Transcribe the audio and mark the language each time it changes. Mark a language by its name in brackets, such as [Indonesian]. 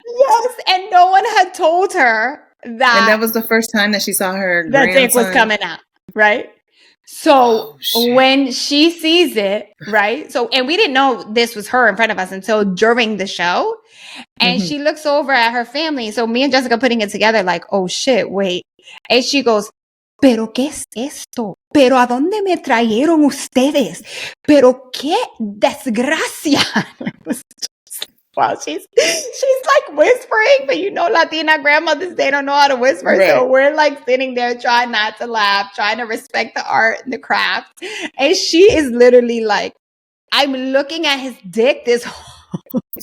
[English] Yes, and no one had told her that. And that was the first time that she saw her grandson. The dick was coming out, right? So when she sees it, right? So, and we didn't know this was her in front of us until during the show. And she looks over at her family. So me and Jessica putting it together like, oh shit, wait. [Spanish] And she goes, ¿pero qué es esto? ¿Pero a dónde me trajeron ustedes? ¿Pero qué desgracia? [English] Wow, she's like whispering, but Latina grandmothers, they don't know how to whisper. Right. So we're like sitting there trying not to laugh, trying to respect the art and the craft. And she is literally like, I'm looking at his dick this whole